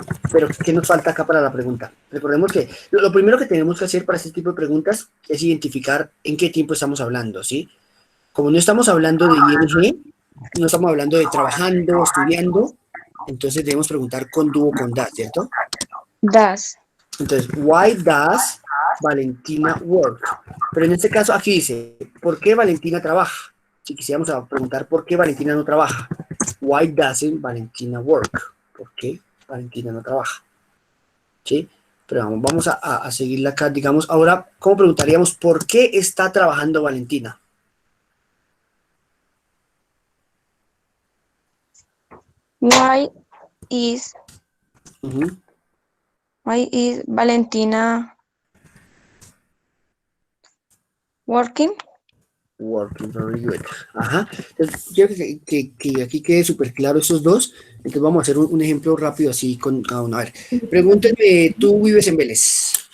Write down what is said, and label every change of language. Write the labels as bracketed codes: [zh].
[es] Pero, ¿qué nos falta acá para la pregunta? Recordemos que lo primero que tenemos que hacer para este tipo de preguntas es identificar en qué tiempo estamos hablando, ¿sí? Como no estamos hablando de ING, no estamos hablando de trabajando, estudiando, entonces debemos preguntar con do o con das, ¿cierto? [en] Does. Entonces, why does Valentina work? [es] Pero en este caso aquí dice, ¿por qué Valentina trabaja? Si quisiéramos preguntar por qué Valentina no trabaja. [en] Why doesn't Valentina work? [es] ¿Por qué Valentina no trabaja? ¿Sí? Pero vamos a seguirla acá. Digamos, ahora, ¿cómo preguntaríamos por qué está trabajando Valentina? [en] Why is Ujú. why is Valentina working? Working, very good. Ajá. [es] Entonces, quiero que aquí quede súper claro esos dos. Entonces vamos a hacer un ejemplo rápido así con cada uno. A ver, pregúntenme, ¿tú vives en Vélez?